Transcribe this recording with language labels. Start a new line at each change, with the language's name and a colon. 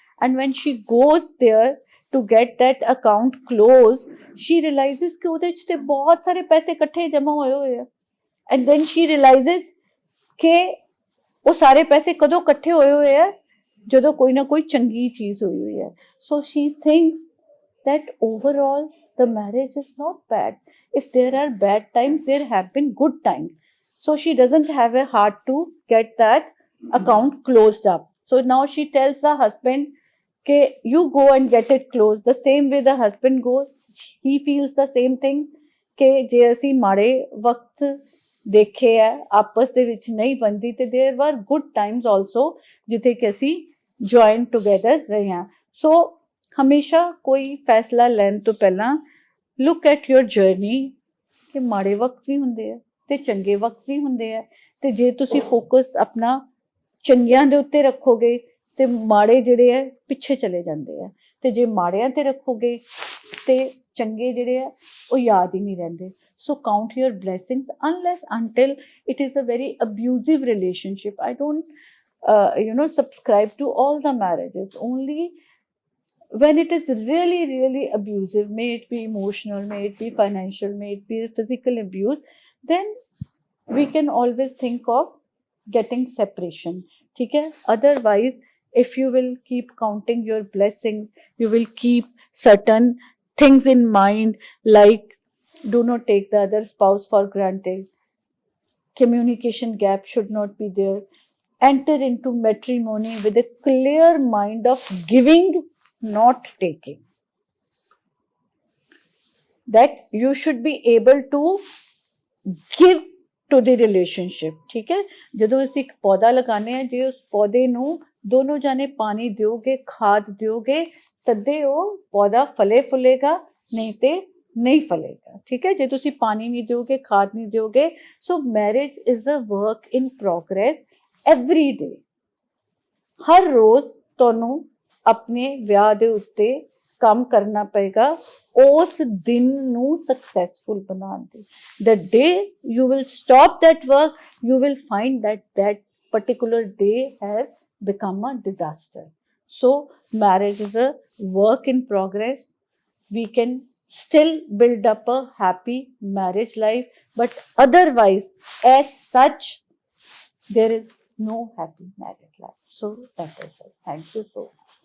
English: and when she goes there to get that account closed, she realises
Punjabi: ਕਿ ਉਹਦੇ 'ਚ ਤੇ ਬਹੁਤ ਸਾਰੇ ਪੈਸੇ ਇਕੱਠੇ ਜਮ੍ਹਾਂ ਹੋਏ ਹੋਏ ਆ,
English: and then she realises
Punjabi: ਕਿ ਉਹ ਸਾਰੇ ਪੈਸੇ ਕਦੋਂ ਇਕੱਠੇ ਹੋਏ ਹੋਏ ਆ, ਜਦੋਂ ਕੋਈ ਨਾ ਕੋਈ ਚੰਗੀ ਚੀਜ਼ ਹੋਈ ਹੋਈ ਹੈ।
English: So she thinks that overall the marriage is not bad. If there are bad times, there have been good times. So she doesn't have a heart to get that account closed up. So now she tells the husband, "Ke you go and get it closed." The same way the husband goes, he feels the same thing.
Punjabi: Ke je ਅਸੀਂ ਮਾੜੇ ਵਕਤ ਦੇਖੇ ਹੈ, ਆਪਸ ਦੇ ਵਿੱਚ ਨਹੀਂ ਬਣਦੀ, ਤੇ
English: there were good times also
Punjabi: ਜਿੱਥੇ ਕਿ ਅਸੀਂ
English: join together
Punjabi: ਰਹੇ ਹਾਂ। So ਹਮੇਸ਼ਾ ਕੋਈ ਫੈਸਲਾ ਲੈਣ ਤੋਂ ਪਹਿਲਾਂ
English: look at your journey,
Punjabi: ਕਿ ਮਾੜੇ ਵਕਤ ਵੀ ਹੁੰਦੇ ਆ ਤੇ ਚੰਗੇ ਵਕਤ ਵੀ ਹੁੰਦੇ ਆ, ਤੇ ਜੇ ਤੁਸੀਂ ਫੋਕਸ ਆਪਣਾ ਚੰਗਿਆਂ ਦੇ ਉੱਤੇ ਰੱਖੋਗੇ ਤੇ ਮਾੜੇ ਜਿਹੜੇ ਆ ਪਿੱਛੇ ਚਲੇ ਜਾਂਦੇ ਆ, ਤੇ ਜੇ ਮਾੜਿਆਂ ਤੇ ਰੱਖੋਗੇ ਤੇ ਚੰਗੇ ਜਿਹੜੇ ਆ ਉਹ ਯਾਦ ਹੀ ਨਹੀਂ ਰਹਿੰਦੇ।
English: So count your blessings unless until it is a very abusive relationship. I don't subscribe to all the marriages. Only when it is really, really abusive, may it be emotional, may it be financial, may it be physical abuse, then we can always think of getting separation.
Hindi: ठीक है?
English: Otherwise, if you will keep counting your blessings, you will keep certain things in mind, like do not take the other spouse for granted. Communication gap should not be there. Enter into matrimony with a clear mind of giving, not taking. That you should be able to give to the relationship.
Hindi: ठीक है?
Punjabi: ਜਦੋਂ ਅਸੀਂ ਇੱਕ ਪੌਦਾ ਲਗਾਉਂਦੇ ਹਾਂ, ਜੇ ਉਸ ਪੌਦੇ ਨੂੰ ਦੋਨੋਂ ਜਾਣੇ ਪਾਣੀ ਦਿਓਗੇ, ਖਾਦ ਦਿਓਗੇ, ਤਦੇ ਉਹ ਪੌਦਾ ਫਲੇ ਫੁਲੇਗਾ, ਨਹੀਂ ਤੇ ਨਹੀਂ ਫਲੇਗਾ। ਠੀਕ ਹੈ? ਜੇ ਤੁਸੀਂ ਪਾਣੀ ਨਹੀਂ ਦਿਓਗੇ, ਖਾਦ ਨਹੀਂ ਦਿਓਗੇ,
English: So marriage is a work in progress every day.
Punjabi: ਹਰ ਰੋਜ਼ ਤੁਹਾਨੂੰ ਆਪਣੇ ਵਿਆਹ ਦੇ ਉੱਤੇ ਕੰਮ ਕਰਨਾ ਪਏਗਾ ਉਸ ਦਿਨ ਨੂੰ ਸਕਸੈਸਫੁਲ ਬਣਾਉਣ ਦੇ।
English: The day you will stop that work, you will find that that particular day has become a disaster. So marriage is a work in progress. We can still build up a happy marriage life, but otherwise, as such, there is no happy marriage life. So that is it. Thank you so much.